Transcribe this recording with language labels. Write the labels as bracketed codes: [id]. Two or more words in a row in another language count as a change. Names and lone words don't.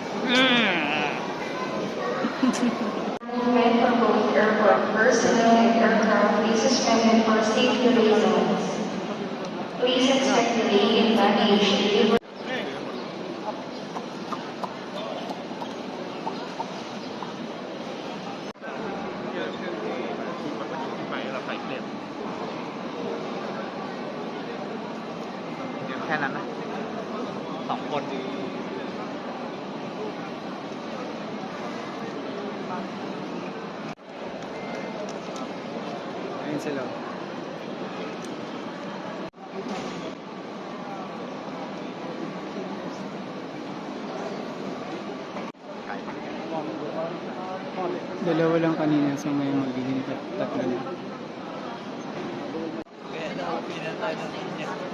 [en] Movement for both airport personnel and aircraft is suspended for safety reasons. Please expect delay in baggage delivery. [th] แค่นั้นนะ2 คน [tl] ayun sila dalawa lang kanina sa may magiging tatlo na kaya daw pinatay ng niya.